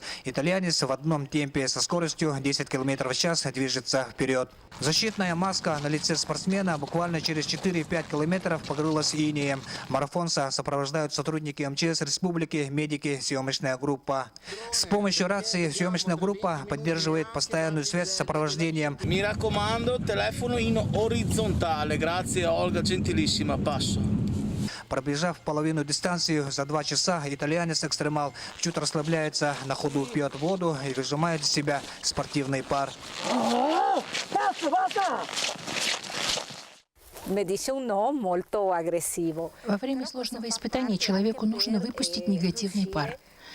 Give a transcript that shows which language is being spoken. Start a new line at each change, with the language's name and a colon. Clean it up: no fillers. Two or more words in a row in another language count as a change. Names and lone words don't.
Russian: Итальянец в одном темпе со скоростью 10 км в час движется вперед. Защитная маска на лице спортсмена буквально через 4-5 километров покрылась инеем. Марафонца сопровождают сотрудники МЧС Республики, медики, съемочная группа. С помощью рации съемочная группа поддерживает постоянную связь с сопровождением.
Italian: Mi raccomando, telefono in orizzontale. Grazie, Olga, gentilissima. Passo.
Russian: Пробежав половину дистанции за 2 часа, итальянец-экстремал чуть расслабляется, на ходу пьет воду и выжимает из себя спортивный пар. Во время сложного испытания человеку нужно выпустить негативный пар.